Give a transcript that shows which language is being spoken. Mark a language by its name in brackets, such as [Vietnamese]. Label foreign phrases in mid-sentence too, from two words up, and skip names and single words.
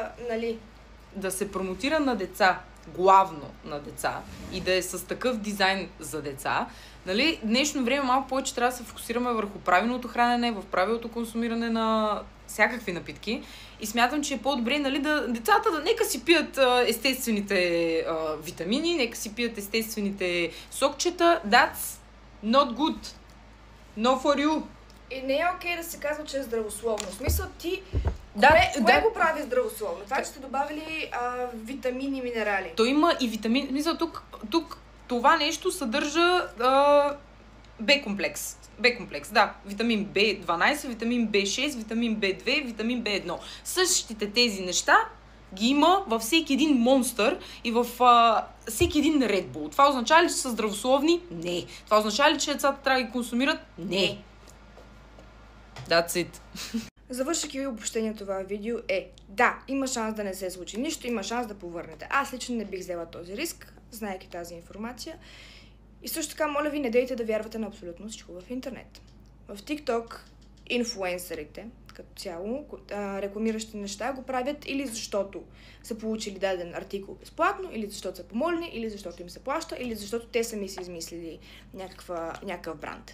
[Bulgarian] да се промотира на деца, главно на деца, и да е с такъв дизайн за деца, днешно време малко повече трябва да се фокусираме върху правилното хранене, в правилното консумиране на всякакви напитки. И смятам, че е по-добре, децата нека си пият естествените витамини, нека си пият естествените сокчета. [English] That's not good. No for you. [Bulgarian] И не е окей да се казва, че е здравословно. В смисъл ти... Кое го прави здравословно? Това, че сте добавили витамини и минерали. То има и витамини... Мисля, тук това нещо съдържа Б-комплекс. Б-комплекс, да. Витамин B12, витамин B6, витамин B2, витамин B1. Същите тези неща ги има във всеки един монстър и в всеки един Red Bull. Това означава ли, че са здравословни? Не. Това означава ли, че децата трябва да ги консумират? Не. [English] That's it. [Bulgarian] Завършики ви обобщение това видео да, има шанс да не се случи нищо, има шанс да повърнете. Аз лично не бих взела този риск, знаейки тази информация. И също така, моля ви, не дейте да вярвате на абсолютно всичко в интернет. В TikTok инфлуенсърите, като цяло, рекламиращи неща, го правят или защото са получили даден артикул безплатно, или защото са помолени, или защото им се плаща, или защото те сами са измислили някакъв бранд.